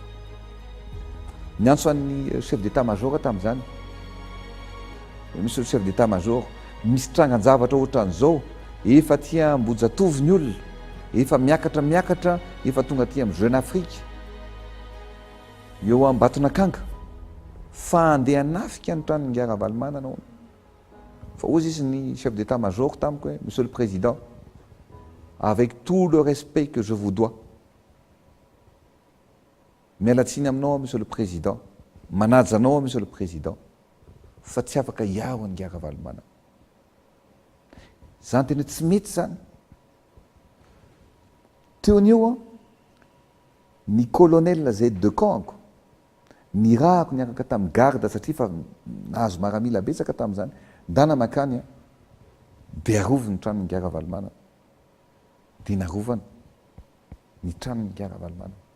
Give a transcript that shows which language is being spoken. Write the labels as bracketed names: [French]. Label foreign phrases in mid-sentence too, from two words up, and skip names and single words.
[Malagasy] Ny antso an'ny [French] chef d'état-major [Malagasy] tamin'izany misy [French] chef d'état-major [Malagasy] misy trangan-javatra ohatran'izao efa tia Ambohijatovy ny olona efa miakatra efa tonga aty amin'ny Jeune Afrique eo Ambatonakanga fa andeha hanafika ny tranon'ny Ngiara Valomanana ao. Fa ozy izy ny [French] chef d'état-major [Malagasy] tamiko hoe [French] monsieur le président avec tout le respect que je vous dois [Malagasy] mialatsiny aminao [French] monsieur le président [Malagasy] manaja anao [French] monsieur le président [Malagasy] fa tsy afaka hiaho ny Ngiara Valomanana. Zany tena tsy mety zany. Teon'io a ny colonel [French] Z de Camp [Malagasy] ny rahako niaraka tamin'ny garde satria fa nahazo maramila betsaka tamin'izany ndana makany a dia arovy ny tranon'ny Ngiara Valomanana dia narovana ny tranon'ny Ngiara Valomanana